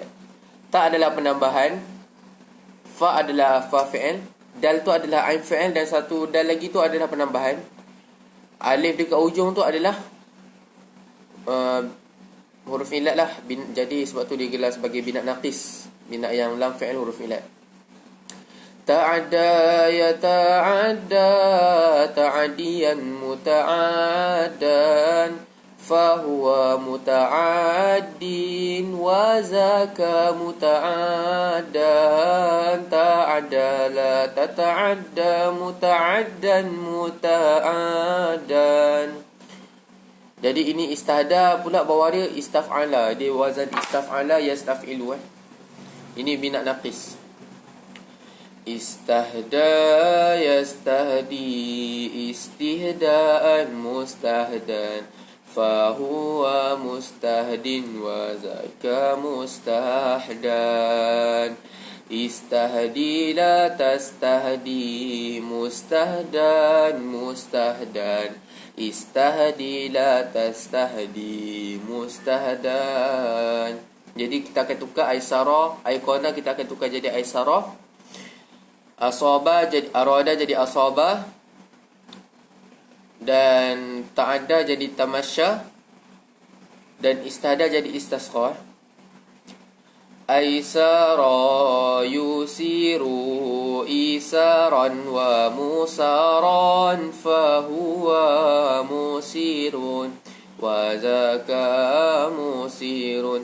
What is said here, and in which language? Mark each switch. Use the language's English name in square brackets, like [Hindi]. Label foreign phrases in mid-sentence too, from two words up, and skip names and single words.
[Malay] Ta adalah penambahan, fa adalah [Arabic] فاء فعل, [Malay] dal tu adalah [Arabic] عين فعل [Malay] dan satu dal lagi tu adalah penambahan. Alif dekat ujung tu adalah huruf ilat lah. Jadi sebab tu dia gelar sebagai bina naqis, bina yang [Arabic] لام فعل [Malay] huruf ilat. [Arabic] تعدى يتعدى تعديا متعدى فهو متعد و ذاك متعدى تعد لا تتعد متعدى متعدى. [Malay] Jadi ini istahda pula bawah dia istaf'ala, dia wazan [Arabic] استفعل يستفعل. [Malay] Ini bina naqis. [Arabic] استهدى يستهدي استهداء مستهدى فهو مستهد و ذاك مستهدى. استهد لا تستهد مستهدى مستهدى. استهد لا تستهد مستهدى. [Malay] Jadi kita akan tukar aisara, aikona kita akan tukar jadi aisara. Asaba jadi arada jadi asaba, dan ta'adda jadi tamasya, dan istahda jadi istasqa. [Arabic] أيسر يوسر إيسارا و موسرا فهو موسر و ذاك موسر.